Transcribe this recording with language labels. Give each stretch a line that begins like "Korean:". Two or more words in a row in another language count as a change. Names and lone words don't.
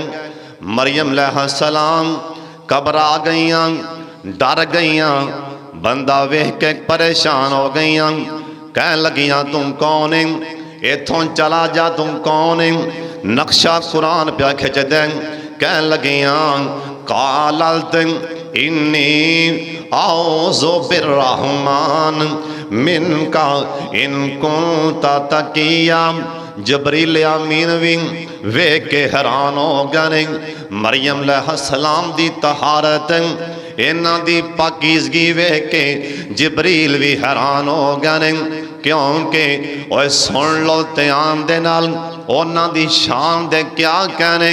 Punjabi: ਮਰੀਅਮ ਅਲੈਹਿਸਸਲਾਮ ਘਬਰਾ ਗਈਆਂ, ਡਰ ਗਈਆਂ, ਬੰਦਾ ਵੇਖ ਕੇ ਪਰੇਸ਼ਾਨ ਹੋ ਗਈਆਂ। ਕਹਿ ਲੱਗੀਆਂ ਤੂ ਕੌਣ ਹੈ, ਇੱਥੋਂ ਚਲਾ ਜਾ, ਤੂ ਕੌਣ ਹੈ? ਨਕਸ਼ਾ ਕੁਰਾਨ ਪੇ ਖਿੱਚ ਦੇ। ਕਹਿ ਲੱਗੀਆਂ
Arabic: قالت إني أعوذ بالرحمن منك إن كنت تقيا.
Punjabi: ਜਬਰੀਲ ਆਮੀਨ ਭੀ ਵੇਖ ਕੇ ਹੈਰਾਨ ਹੋ ਗਏ। ਮਰੀਅਮ ਅਲੈਹਿਸਸਲਾਮ ਦੀ ਤਹਾਰਤ, ਇਨ੍ਹਾਂ ਦੀ ਪਾਕੀਜ਼ਗੀ ਵੇਖ ਕੇ ਜਿਬਰੀਲ ਭੀ ਹੈਰਾਨ ਹੋ ਗਏ। ਕਿਉਂਕਿ ਓਏ ਸੁਣ ਲੋ ਧਿਆਨ ਦੇ ਨਾਲ, ਉਨ੍ਹਾਂ ਦੀ ਸ਼ਾਨ ਦੇ ਕਿਆ ਕਹਿਣੇ।